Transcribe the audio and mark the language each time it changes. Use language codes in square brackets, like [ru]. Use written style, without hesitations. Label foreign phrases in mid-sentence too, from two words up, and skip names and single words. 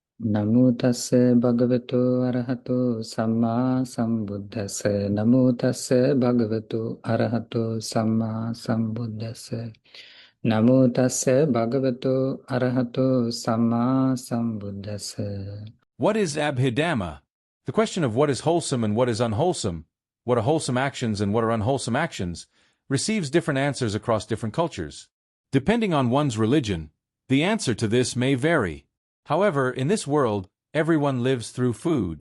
[pi] නමෝ තස්ස භගවතු අරහතෝ සම්මා සම්බුද්දස්ස නමෝ තස්ස භගවතු අරහතෝ සම්මා සම්බුද්දස්ස නමෝ තස්ස භගවතු අරහතෝ සම්මා සම්බුද්දස්ස. [en] What is Abhidhamma? The question of what is wholesome and what is unwholesome, what are wholesome actions and what are unwholesome actions, receives different answers across different cultures. Depending on one's religion, the answer to this may vary. However, in this world, everyone lives through food.